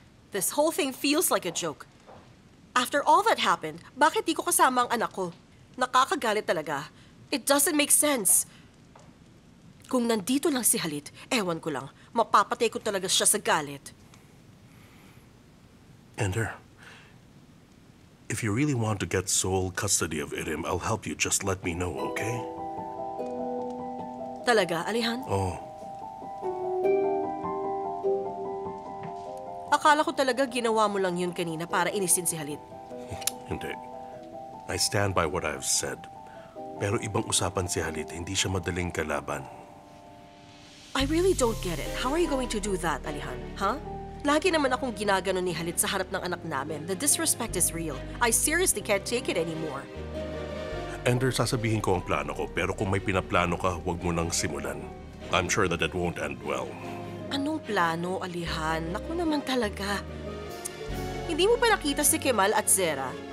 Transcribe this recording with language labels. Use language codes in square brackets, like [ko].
[en] This whole thing feels like a joke. After all that happened, [tl] bakit di ko kasama ang anak ko? Nakakagalit talaga. [en] It doesn't make sense. [tl] Kung nandito lang si Halit, ewan ko lang, mapapatay ko talaga siya sa galit. [en] Ender, if you really want to get sole custody of Irim, I'll help you. Just let me know, okay? [tl] Talaga, Alihan? Oh, Akala ko talaga ginawa mo lang yun kanina para inisin si Halit. hindi. [en] I stand by what I've said. [tl] Pero ibang usapan si Halit, hindi siya madaling kalaban. [en] I really don't get it. How are you going to do that, Alihan? Huh? [tl] Lagi naman akong ginagano ni Halit sa harap ng anak namin. [en] The disrespect is real. I seriously can't take it anymore. [tl] Ender, sasabihin ko ang plano ko, pero kung may pinaplano ka, huwag mo nang simulan. [en] I'm sure that it won't end well. [tl] Anong plano, Alihan? Naku naman talaga. Hindi mo pa nakita si Kemal at Zera?